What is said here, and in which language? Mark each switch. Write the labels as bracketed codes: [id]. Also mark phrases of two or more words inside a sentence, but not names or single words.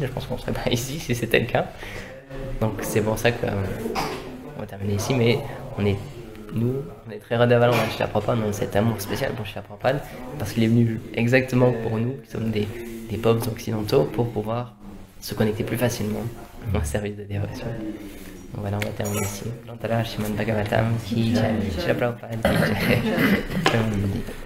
[fr] Je pense qu'on ne serait pas ici si c'était le cas. Donc c'est pour ça qu'on va terminer ici, mais on est très redevables envers Srila Prabhupada, on a cet amour spécial pour Srila Prabhupada, parce qu'il est venu exactement pour nous, qui sommes des peuples occidentaux, pour pouvoir se connecter plus facilement au service de dévotion. Donc voilà, on va terminer ici. [hi] Shrimad Bhagavatam ki jai, Srila Prabhupada ki jai.